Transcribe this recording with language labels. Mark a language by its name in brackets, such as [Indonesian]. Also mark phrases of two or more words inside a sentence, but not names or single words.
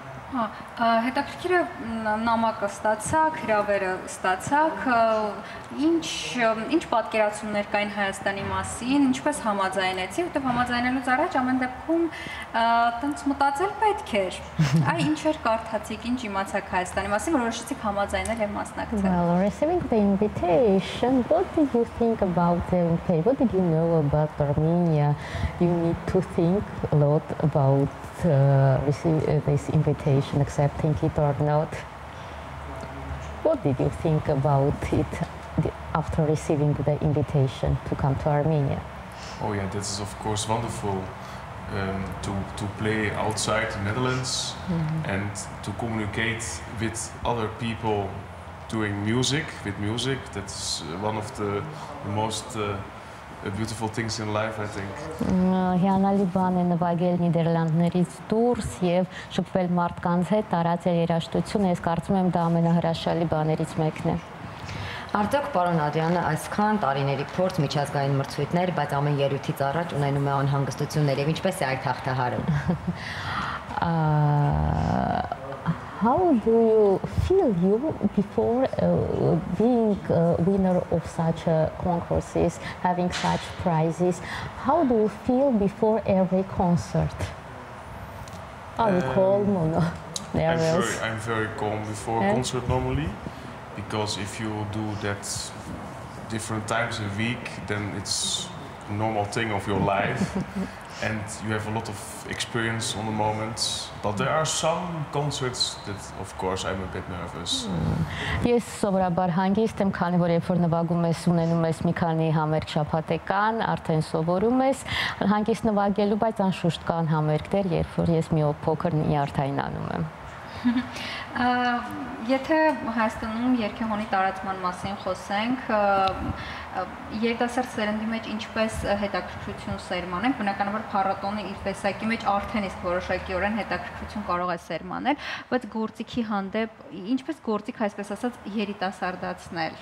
[Armenian] Հետաքրքիր է նամակը ստացաք, հրավերը ստացաք, ինչ պատկերացումներ կային Հայաստանի մասին, ինչպես համաձայնեցի, որտեղ համաձայնելուց առաջ ամեն դեպքում տենց մտածել պետք էր։ Այ ինչեր կարդացիք, ինչ իմացաք Հայաստանի մասին, որ որոշեցիք համաձայնել եւ մասնակցել։ [English] Well, receiving the invitation, what did you think about the invitation? What did you know about Armenia? You need to think a lot about receive this invitation, accepting it or not. What did you think about it after receiving the invitation to come to Armenia? Oh yeah, that is of course wonderful to play outside the Netherlands and to communicate with other people doing music, with music. That's one of the most beautiful things in life, I think. [Armenian] Հիանալի բան է նվագել Նիդերլանդներից դուրս եւ շփվել մարդկանց հետ, տարածել երաժշտությունը, ես կարծում եմ դա ամենահրաշալի բաներից մեկն է։ Արդյոք պարոն Ադրյանը այսքան տարիների փորձ, միջազգային մրցույթներ, բայց ամեն ելույթից առաջ ունենում է անհանգստություններ եւ ինչպես է այդ հաղթահարում։ [English] How do you feel before being a winner of such concourses, having such prizes? How do you feel before every concert? Are you calm or no? I'm very calm before a concert normally, because if you do that different times a week, then it's a normal thing of your life. And you have a lot of experience on the moment, but there are some concerts that, of course, I'm a bit nervous. [Armenian] Ես սովորաբար հանգիստ եմ, քանի որ երբ որ նվագում ես, ունենում ես մի քանի համերգ շաբաթական, արդեն սովորում ես, հանգիստ նվագելու, բայց անշուշտ կան համերգներ, երբ որ ես մի փոքր նյարդայնանում եմ։ Եթե Հայաստանում երգեհոնի տարածման մասին խոսենք, երիտասարդ սերնդի մեջ ինչպես հետաքրքրություն սերմանենք, բնականաբար փառատոնը իր տեսակի մեջ արդեն իսկ որոշակիորեն հետաքրքրություն կարող է սերմանել, բայց գործիքի հանդեպ ինչպես գործիք, այսպես ասած, երիտասարդացնել։